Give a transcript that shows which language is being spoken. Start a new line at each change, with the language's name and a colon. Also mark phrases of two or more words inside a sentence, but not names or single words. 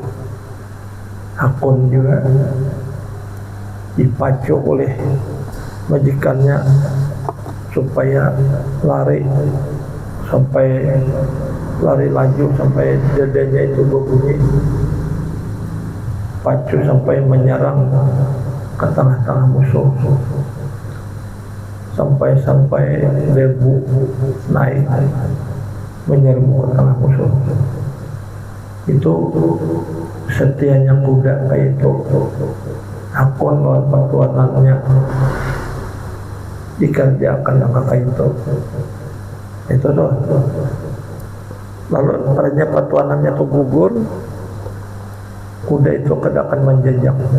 Banjar: Hakun juga dipacu oleh majikannya supaya lari laju sampai dadanya itu berbunyi, pacu sampai menyerang ke tengah-tengah musuh, sampai debu naik menyerbu ke tengah musuh. Itu setianya kuda kayak itu. Hakun lawan patuanannya dikerjakan yang kayak itu tuh. Lalu ternyata patuanannya tuh gugur, kuda itu akan menjejak.